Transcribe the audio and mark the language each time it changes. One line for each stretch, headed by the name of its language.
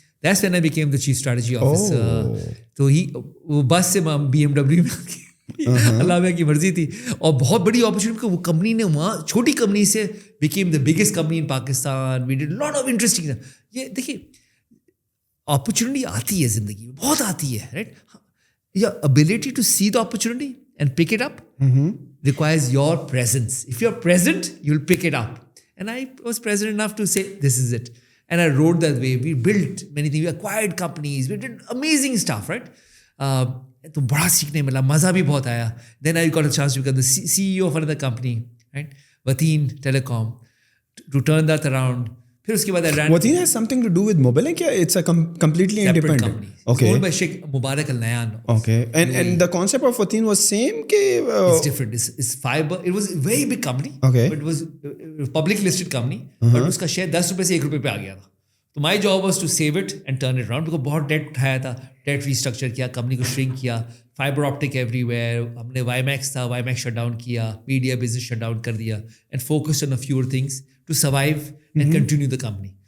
English: That's when I became the chief strategy officer.
Hindi: तो वो बस से BMW में अल्लाह की मर्जी थी, और बहुत बड़ी अपॉर्चुनिटी. वो कंपनी ने वहाँ छोटी कंपनी से
English: Became the biggest company in Pakistan. We did lot of interesting.
Hindi: ये देखिए अपॉर्चुनिटी आती है ज़िंदगी में, बहुत आती है, right.
English: Your ability to see the opportunity and pick it up requires your presence. If you're present, you'll pick it up. And I was present enough to say, this is it. And I rode that way. We built many things. We acquired companies. We did amazing stuff, right?
Hindi: तो बड़ा सीखने मिला, मज़ा भी बहुत आया.
English: Then I got a chance to become the CEO of another company, right? Wateen Telecom, to turn that around.
Hindi: फिर उसके बाद
English: Wateen has something to do with Mobilink, yeah? It's a completely independent company. Okay. It's owned by Sheikh Mubarak Al Nayan. Okay. And the concept of Wateen was same ke It's different. It's fiber. It was a very big company. Okay. But it was a public listed company.
Hindi: But उसका share 10 रुपए से 1 रुपए पे आ गया था. तो
English: my job was to save it and turn it around, because
Hindi: बहुत date उठाया था, डेट रीस्ट्रक्चर किया, कंपनी को श्रिंक किया, फाइबर ऑप्टिक एवरीवेयर. हमने वाईमैक्स था, वाईमैक्स शट डाउन किया, मीडिया बिजनेस शट डाउन कर दिया,
English: And focused on a fewer things to survive and continue the company.